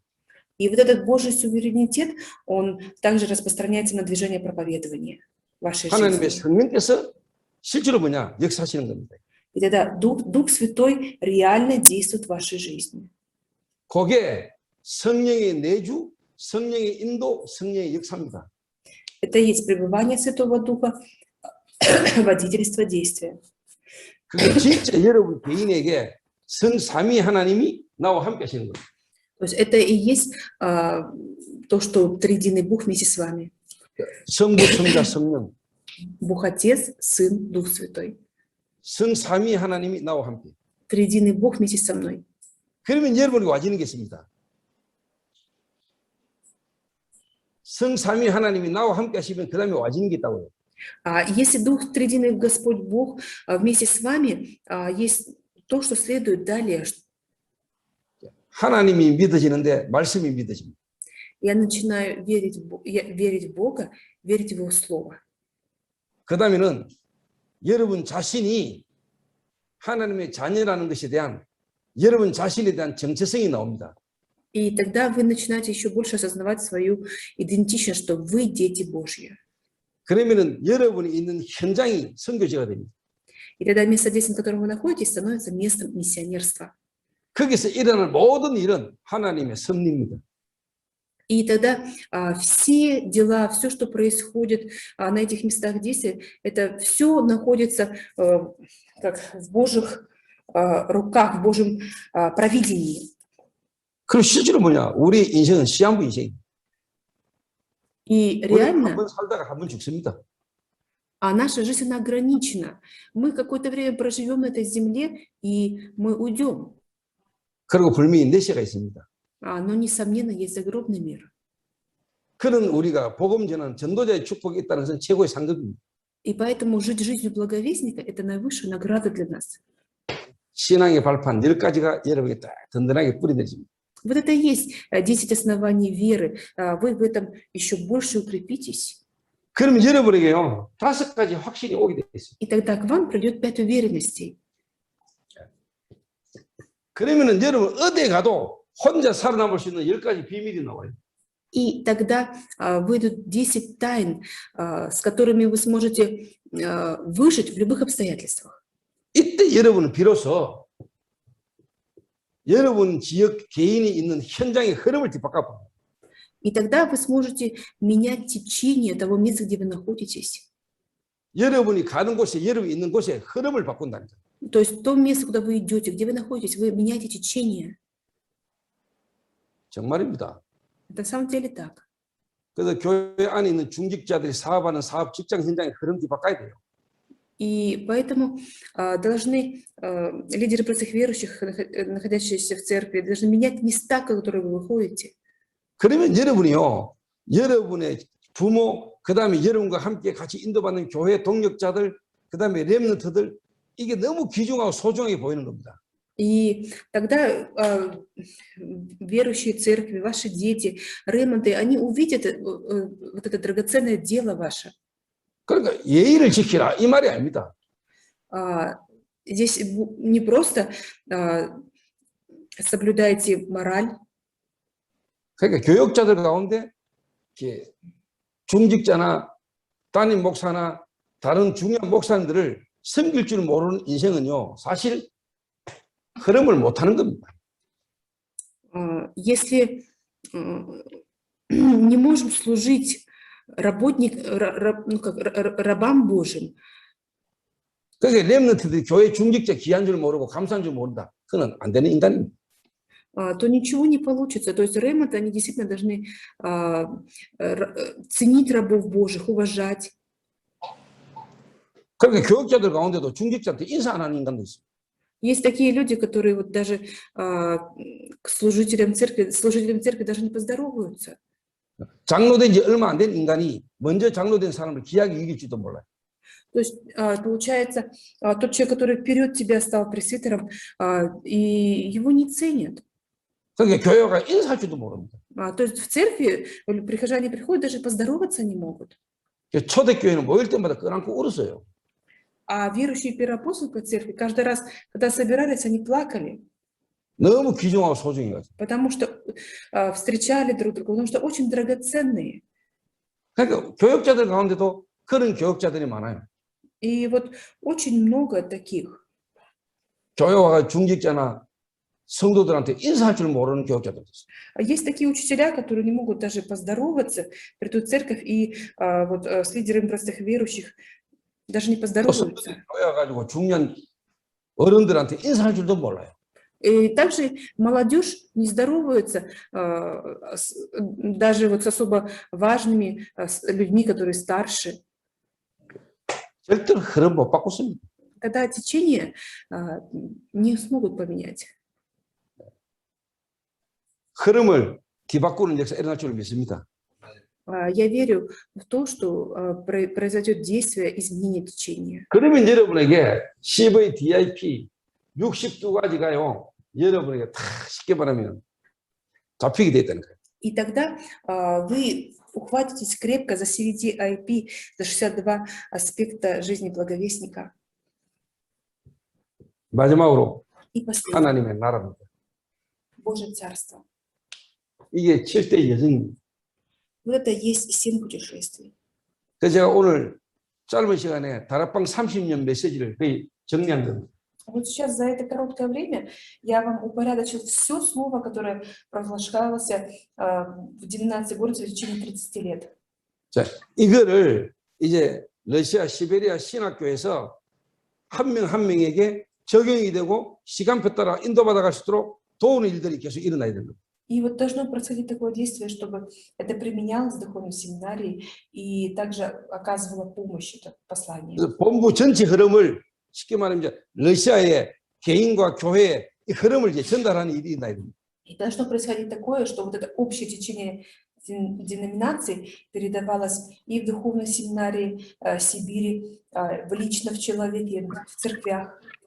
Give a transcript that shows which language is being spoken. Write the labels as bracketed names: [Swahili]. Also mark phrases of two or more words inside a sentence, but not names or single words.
[Russian] И вот этот Божий суверенитет, он также распространяется на движение проповедования вашей [Korean] 하나님의 [Russian] жизни. [Korean] 성령께서 실제로 뭐냐? 역사하시는 겁니다. [Russian] И тогда Дух Святой реально действует в вашей жизни. [Korean] 그게 성령의 내주, 성령의 인도, 성령의 역사입니다. [Russian] Это и есть пребывание Святого Духа, водительство действия. [Korean] 그게 진짜 여러분 개인에게 성삼위 하나님이 나와 함께 하시는 겁니다. [Russian] То есть это и есть то, что триединый Бог вместе с вами. [Korean] 성부, 성자, 성령. [Russian] Бог Отец, Сын, Дух Святой. [Korean] 성삼위 하나님이 나와 함께. [Russian] Триединый Бог вместе со мной. [Korean] 그러면 여러분이 와지는 게 있습니다. 성삼위 하나님이 나와 함께 하시면 그 다음에 와지는 게 있다고요. [Russian] Если Дух Триединый Господь Бог вместе с вами, есть то, что следует далее. [Korean] 하나님이 믿어지는데 말씀이 믿어집니다. [Russian] Я начинаю верить в Бога, верить в Его Слово. [Korean] 그 다음에는 여러분 자신이 하나님의 자녀라는 것에 대한 여러분 자신에 대한 정체성이 나옵니다. [Russian] И тогда вы начинаете еще больше осознавать свою идентичность, что вы дети Божьи. [Korean] 그러면은 여러분이 있는 현장이 선교지가 됩니다. [Russian] И тогда место действия, в котором вы находитесь, становится местом миссионерства. [Korean] 거기서 일어날 모든 일은 하나님의 섭리입니다. [Russian] И тогда все дела, все, что происходит на этих местах действия, это все находится как в Божьих руках, в Божьем провидении. [Korean] 그리고 실제로 뭐냐? 우리 인생은 시한부 인생. [Russian] И [Korean] 우리 [Russian] реально [Korean] 한번 살다가 한 번 죽습니다. [Russian] наша жизнь, она ограничена. Мы какое-то время проживем на этой земле, и мы уйдем. [Korean] 그리고 분명히 내세가 있습니다. [Russian] Но, несомненно, есть загробный мир. [Korean] 그런 우리가 복음 전하는 전도자의 축복이 있다는 것은 최고의 상급입니다. [Russian] И поэтому жить жизнью благовестника – это наивысшая награда для нас. [Korean] 신앙의 발판 10가지가 여러분에게 딱 든든하게 뿌려내집니다. [Russian] Вот это и есть 10 оснований веры. Вы в этом еще больше укрепитесь. [Korean] 그러면 여러분에게요 5가지 확신이 오게 돼 있어요. [Russian] И тогда к вам придет 5 уверенностей. [Korean] 그러면은 여러분 어디에 가도 혼자 살아남을 수 있는 10가지 비밀이 나와요. [Russian] И тогда выйдут 10 тайн, с которыми вы сможете выжить в любых обстоятельствах. [Korean] 이때 여러분은 비로소 여러분 지역 개인이 있는 현장의 흐름을 뒤바꿔. [Russian] И тогда вы сможете менять течение того места, где вы находитесь. [Korean] 여러분이 가는 곳에, 여러분이 있는 곳에 흐름을 바꾼다는 거예요. [Russian] То есть то место, куда вы идете, где вы находитесь, вы меняете течение. [Korean] 정말입니다. [Russian] Это на самом деле так. [Korean] 그래서 교회 안에 있는 중직자들이 사업하는 사업 직장 현장의 흐름 뒤바꿔야 돼요. [Russian] И поэтому должны лидеры простых верующих, находящиеся в церкви, должны менять места, в которые вы выходите. [Korean] 그러면 여러분이요, 여러분의 부모, 그 다음에 여러분과 함께 같이 인도받는 교회 동력자들, 그 다음에 렘넌트들, 이게 너무 귀중하고 소중하게 보이는 겁니다. [Russian] И тогда верующие церкви, ваши дети, ремонты, они увидят вот это драгоценное дело ваше. [Korean] 그러니까 예의를 지키라 이 말이 아닙니다. [Russian] Здесь не просто соблюдайте мораль. [Korean] 그러니까 교역자들 가운데 중직자나 담임 목사나 다른 중요한 목사님들을 섬길 줄 모르는 인생은요, 사실 흐름을 못하는 겁니다. [Russian] Если не можем служить рабам Божьим, [Korean] 그러니까 렘넌트들이 교회 중직자 귀한 줄 모르고 감사한 줄 모른다. 그건 안 되는 인간입니다. [Russian] то ничего не получится. То есть ремонт, они действительно должны ценить рабов Божьих, уважать. [Korean] 그러니까 교역자들 가운데도 중직자한테 인사 안 하는 인간도 있어요. [Russian] Есть такие люди, которые вот даже к служителям церкви даже не поздороваются. [Korean] 장로된 지 얼마 안 된 인간이 먼저 장로된 사람을 귀하게 이길지도 몰라요. [Russian] То есть получается, тот человек, который вперед тебя стал пресвитером, и его не ценят. [Korean] 그러니까 교회가 인사할 줄도 мо릅니다. [Russian] То есть в церкви прихожане приходят, даже поздороваться не могут. [Korean] 초대교회는 모일 때마다 끄안고 울었어요. [Russian] А верующие Первоапостольской церкви каждый раз, когда собирались, они плакали. [Korean] 너무 귀중하고 소중해가지고. [Russian] Потому что встречали друг друга, потому что очень драгоценные. [Korean] 그러니까 교역자들 가운데도 그런 교역자들이 많아요. [Russian] И вот очень много таких. [Korean] 교회 와가 중직자나 성도들한테 인사할 줄 모르는 교역자들 있어요. [Russian] Есть такие учителя, которые не могут даже поздороваться, придут в церковь и вот с лидерами простых верующих даже не поздороваются. [Korean] 교회 와가지고 중요한 어른들한테 인사할 줄도 몰라요. [Russian] И также молодежь не здоровается даже вот с особо важными людьми, которые старше. [Korean] 절대로 흐름 못 바꿨습니다. [Russian] Тогда течение не смогут поменять. [Korean] 흐름을 뒤바꾸는 역사 일어날 줄 믿습니다. [Russian] Я верю в то, что произойдет действие изменения течения. [Korean] 그러면 여러분에게 CVDIP 62가지가요. 여러분에게 다 쉽게 말하면 잡히게 돼 있다는 거예요. [Russian] И тогда вы ухватитесь крепко за CVD-IP, за 62 аспекта жизни благовестника. [Korean] 마지막으로 [Russian] И последнее. [Korean] 하나님의 나라입니다. [Russian] Божье Царство. [Korean] 이게 7대 여정입니다. [Russian] Вот это и есть 7 путешествий. [Korean] 그래서 제가 오늘 짧은 시간에 다락방 30년 메시지를 거의 정리한 겁니다. [Russian] Вот сейчас за это короткое время я вам упорядочил все слово, которое провозглашалось в 19 городах в течение 30 лет. [Korean] 자, 이거를 이제 러시아 시베리아 신학교에서 한 명 한 명에게 적용이 되고 시간표 따라 인도받아 갈 수 있도록 도우는 일들이 계속 일어나야 됩니다. [Russian] И вот должно происходить такое действие, чтобы это применялось в духовной семинарии и также оказывало помощь это послание. [Korean] 그래서 본부 전체 흐름을 쉽게 말하면 이제 러시아의 개인과 교회의 이 흐름을 이제 전달하는 일이 있나야 됩니다. [Russian] И должно происходить такое, что вот это общее течение деноминаций передавалось и в духовной семинарии Сибири, лично в человеке, в церквях.